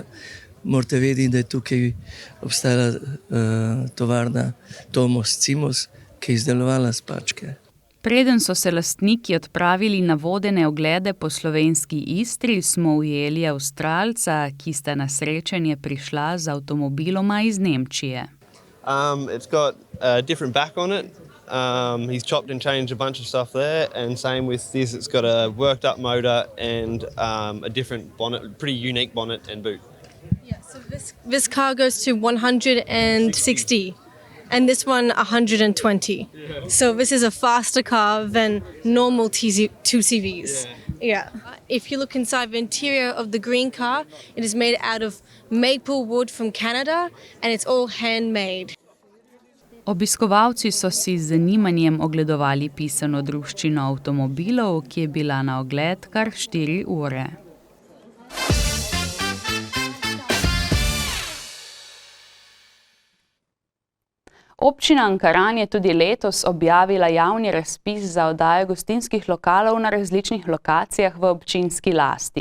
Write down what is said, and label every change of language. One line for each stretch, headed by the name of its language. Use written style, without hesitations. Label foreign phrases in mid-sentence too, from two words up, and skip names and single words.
Slovenian: Morate vedeti, da je tukaj obstajala tovarna Tomos Cimos, ki je izdelovala spačke. Preden so se lastniki odpravili na vodene oglede po slovenski Istri, smo ujeli Avstralca, ki sta na srečanje prišla z avtomobiloma iz Nemčije.
English: It's got a different back on it. He's chopped and changed a bunch of stuff there, and same with this. It's got a worked up motor and a different bonnet, pretty unique bonnet and boot. Yeah, so this car goes to 160 and this one 120. So this is a faster car than normal 2CVs. Yeah. If you look inside the interior of the green car, it is made out of maple wood from Canada and it's all handmade.
Slovenian: Obiskovalci so si z zanimanjem ogledovali pisano druščino avtomobilov, ki je bila na ogled kar 4 ure. Občina Ankaran je tudi letos objavila javni razpis za oddajo gostinskih lokalov na različnih lokacijah v občinski lasti.